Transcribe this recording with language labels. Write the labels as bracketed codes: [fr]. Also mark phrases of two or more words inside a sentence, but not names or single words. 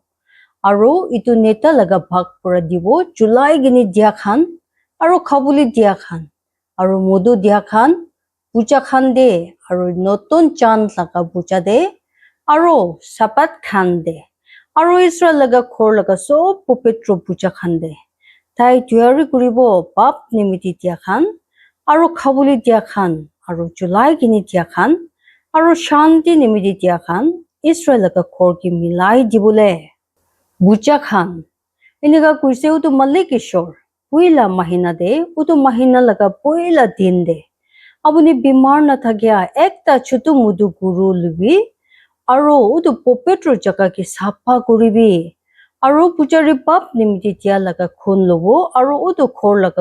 [nag] aru itu neta laga bhag pura dibo July gini dia khan aru khabuli dia khan aru modu dia khan puja khan de aru notun chand laga puja de aru sapat khan de aru Israel laga khor laga sob popetro puja khan de tai tuyari kuribo bab nimiti dia khan aru khabuli dia khan aru July gini dia khan aru shanti nimiti dia khan Israel laga khor ki milai dibule puja khan inika kuise utu malik ishor puila mahina de utu mahina laga puila din de apuni bimar na thakya ekta chutu mudu guru lubi aru utu popetro jaga ki sapha kuribi aru pujari pap nimiti dia laga khun lobo aru utu khor laga